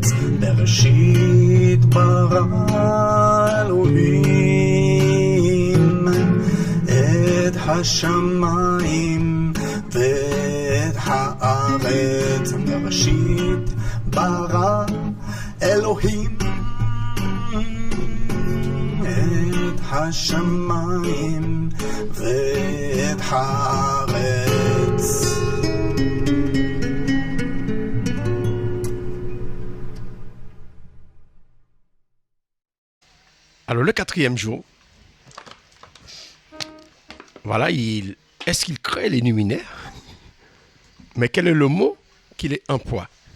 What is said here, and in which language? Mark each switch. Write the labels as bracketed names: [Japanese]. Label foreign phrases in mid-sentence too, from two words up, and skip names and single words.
[Hebrew] בראשית ברא אלוהים את השמיים ואת הארץ. בראשית ברא אלוהים את השמיים ואת הארץ. [French] Alors le quatrième jour, voilà, est-ce qu'il crée les luminaires? Mais quel est le mot qu'il emploie?